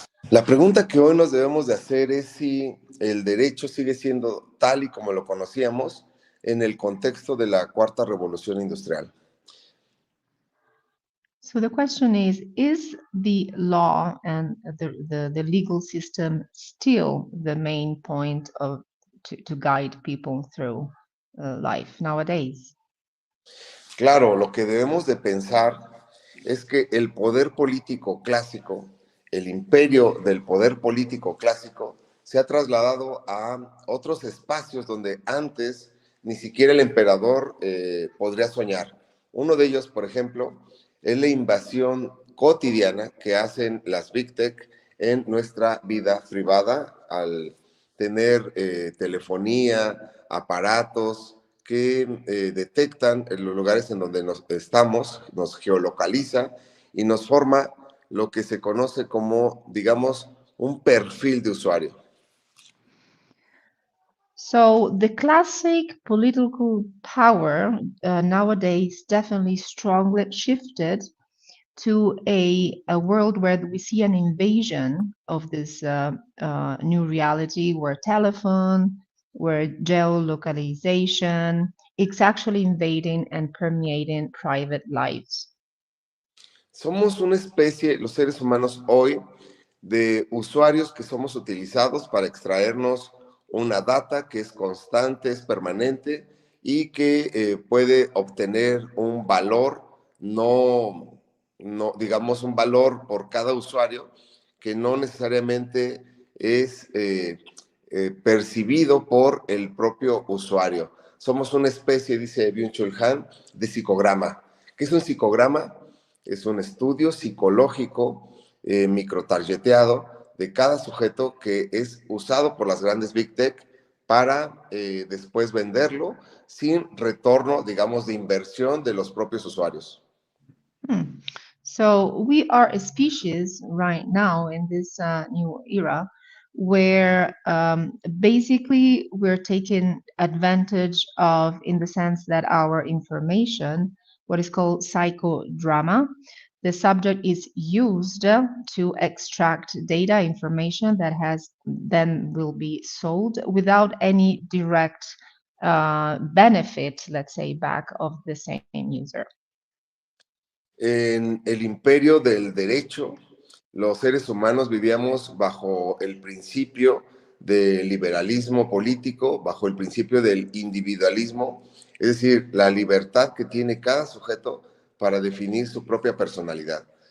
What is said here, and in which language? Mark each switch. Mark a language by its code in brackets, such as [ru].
[es] La pregunta que hoy nos debemos de hacer es si el derecho sigue siendo tal y como lo conocíamos en el contexto de la cuarta revolución industrial. [en] So the question is the law and the legal system still the main point to guide people through life nowadays? [es] Claro, lo que debemos de pensar es que el poder político clásico, el imperio del poder político clásico, se ha trasladado a otros espacios donde antes ni siquiera el emperador podría soñar. Uno de ellos, por ejemplo, es la invasión cotidiana que hacen las Big Tech en nuestra vida privada al tener telefonía, aparatos que detectan en los lugares en donde estamos, nos geolocaliza y nos forma lo que se conoce como, digamos, un perfil de usuario. [en] So the classic political power nowadays definitely strongly shifted to a world where we see an invasion of this new reality, where telephone, where geolocalization, it's actually invading and permeating private lives. [es] Somos una especie, los seres humanos hoy, de usuarios que somos utilizados para extraernos una data que es constante, es permanente y que puede obtener un valor, no, digamos, un valor por cada usuario que no necesariamente es percibido por el propio usuario. Somos una especie, dice Byung-Chul Han, de psicograma. ¿Qué es un psicograma? Es un estudio psicológico microtargeteado de cada sujeto que es usado por las grandes Big Tech para después venderlo sin retorno, digamos, de inversión de los propios usuarios. [en] So we are a species right now in this new era where basically we're taking advantage of, in the sense that our information, what is called psychodrama, the subject is used to extract data information that then will be sold without any direct benefit, let's say, back of the same user. [es] En el imperio del derecho, los seres humanos vivíamos bajo el principio del liberalismo político, bajo el principio del individualismo, es decir, la libertad que tiene cada sujeto para definir su propia personalidad.